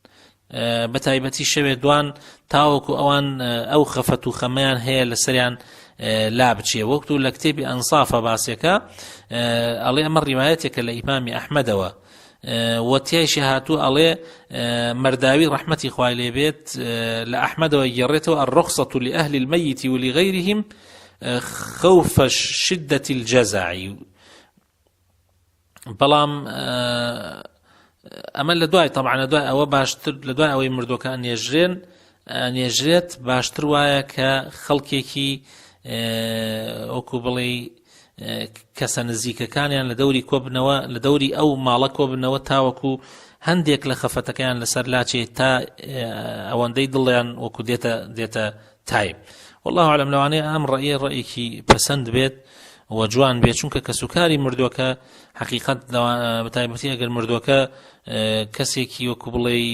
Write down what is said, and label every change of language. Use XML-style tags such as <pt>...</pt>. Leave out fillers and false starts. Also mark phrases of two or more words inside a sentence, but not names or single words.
<ckb>بە تایبەتی شەوێ دوان تاوەکو ئەوان ئەو خەفەت و خەمەیان هەیە لەسەریان لا بچێ وەکتو لە کتێبی ئەنسافە باسێکە ئەڵێ ئەمە ڕیوایەتێکە لە ئیمامی ئەحمەدەوە وتیایشی هاتوو ئەڵێ مەرداوی ڕەحمەتی خوای لێ بێت لە ئەحمەدەوە گێڕێتەوە</ckb> <ar>الرخصة لأهل الميت ولغيرهم خوف شدة الجزع</ar> <ckb>بەڵام ئەمە لە دوای طبعا لە دوای ئەوە باشتر لە دوای ئەوەی مردوەکە ئەنێژرێت باشتر وایە کە خەڵکێکی وەکو بڵێ کەسە نزیکەکانیان لە دەوری کۆبنەوە لە دەوری ئەو ماڵە کۆبنەوە تاوەکو هەندێک لە خەفەتەکەیان لەسەر لاچێ تا ئەوەندەی دڵیان وەکو دێتە تایب</ckb> <ar>والله أعلم</ar> <ckb>لەوانەیە ئەم ڕەیەکی پەسەند بێت و جوان بێت چونکە کە سوکاری مردووەکە حقیقەت بەتایبەتی ئەگەر مردووەکە کەسێکی وەکو بڵێ</ckb>